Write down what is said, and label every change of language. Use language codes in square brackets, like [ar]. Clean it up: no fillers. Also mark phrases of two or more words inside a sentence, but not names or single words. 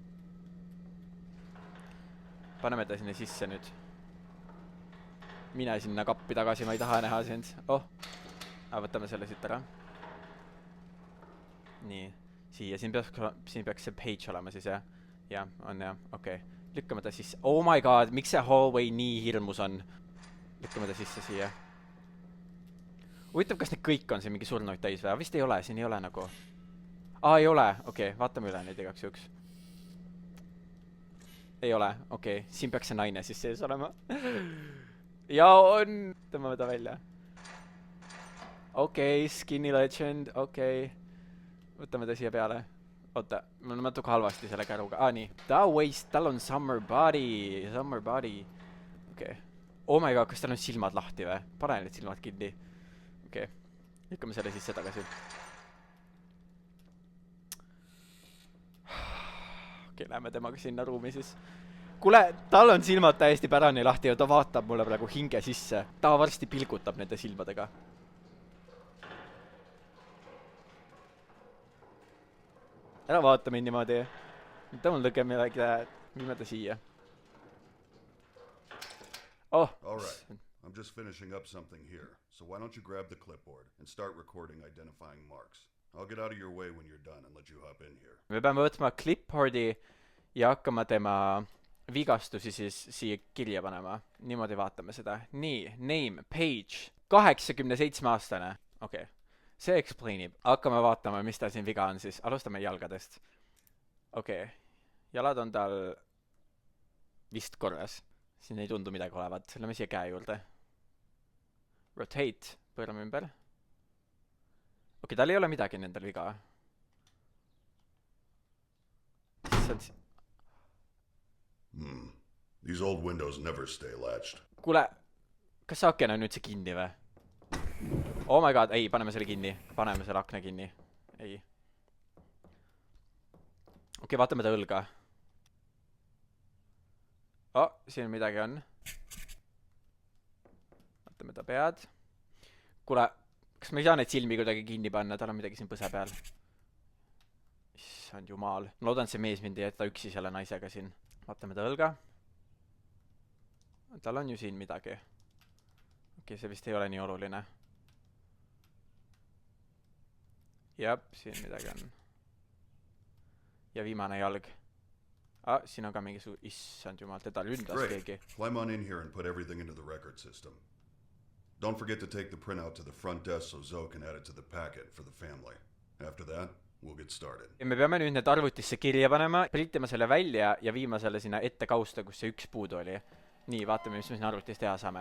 [et] Paneme ta sinna sisse nüüd. Mine sinna kappi tagasi, ma ei taha näha sind. Võtame selle siit ära. Nii. Siia, siin peaks see page olema siis, jah? Jah, on jah, okei. Lükkame ta sisse. [en] Oh my god, [et] miks see hallway nii hirmus on? Lükkame ta sisse siia. Huvitav, kas need kõik on siin mingi surnuid täis või? Vist ei ole, siin ei ole nagu. Ei ole, okei, vaatame üle neid igaks juks. Ei ole, okei, siin peaks see naine siis sees olema. Ja on, tõmbame ta välja. Okei, Skinny Legend, okei. Võtame ta siia peale. Oota, mul on natuke halvasti selle käruga. Nii, tal on [en] summer body. [et] Okei. [en] Oh my god, [et] kas tal on silmad lahti või? Pane need silmad kinni. Okei, lükkame selle sisse tagasi. Okei, läheme temaga sinna ruumi siis. Kuule, tal on silmad täiesti pärani lahti ja ta vaatab mulle praegu hinge sisse. Ta varsti pilgutab nende silmadega. ära vaata mind niimoodi. [en] Don't look at me like that. [et] Viime ta siia. Oh. [en] All right. I'm just finishing up something here. So why don't you grab the clipboard and start recording identifying marks. I'll get out of your way when you're done and let you hop in here. [et] Me peame võtma clipboardi ja hakkama tema vigastusi siis siia kirja panema. Niimoodi vaatame seda. Nii, [en] name, page. [et] 87-aastane. Okei. See explainib. Hakkame vaatama, mis ta siin viga on siis. Alustame jalgadest. Okei. Jalad on tal vist korras. Siin ei tundu midagi olevat. Lähme siia käe juurde. Rotate. Pöörame ümber. Okei, tal ei ole midagi nendel viga. [en] These old windows never stay latched. [et] Kuule, kas see aken on üldse kinni või? [en] Oh my god, [et] ei, paneme selle kinni. Paneme selle akna kinni. Ei. Okei, vaatame ta õlga. Oh, siin midagi on. Vaatame ta pead. Kuule, kas me ei saa neid silmi kuidagi kinni panna? Tal on midagi siin põse peal. Issand jumal. Ma loodan, see mees mind ei jäta üksi selle naisega siin. Vaatame ta õlga. Tal on ju siin midagi. Okei, see vist ei ole nii oluline. Jep, siin midagi on. Ja viimane jalg. Siin on ka mingi issand jumal, teda ründas keegi. [en] Climb on in here and put everything into the record system. Don't forget to take the printout to the front desk so Zoe can add it to the packet for the family. After that, we'll get started. [et] Ja me peame nüüd need arvutisse kirja panema, printima selle välja ja viima selle sinna ette kausta, kus see üks puudu oli. Nii, vaatame, mis me siin arvutis teha saame.